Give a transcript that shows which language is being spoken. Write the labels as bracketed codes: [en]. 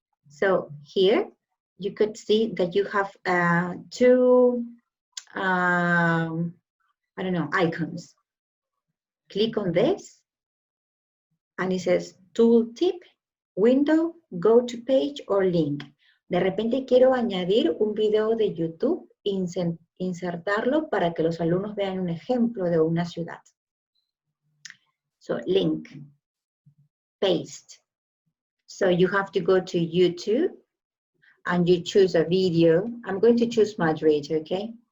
[en] So here you could see that you have two, I don't know, icons. Click on this and it says tooltip, window, go to page or link. [es] De repente quiero añadir un video de YouTube, insertarlo para que los alumnos vean un ejemplo de una ciudad. [en] So link, paste. So you have to go to YouTube and you choose a video. I'm going to choose Madrid, okay?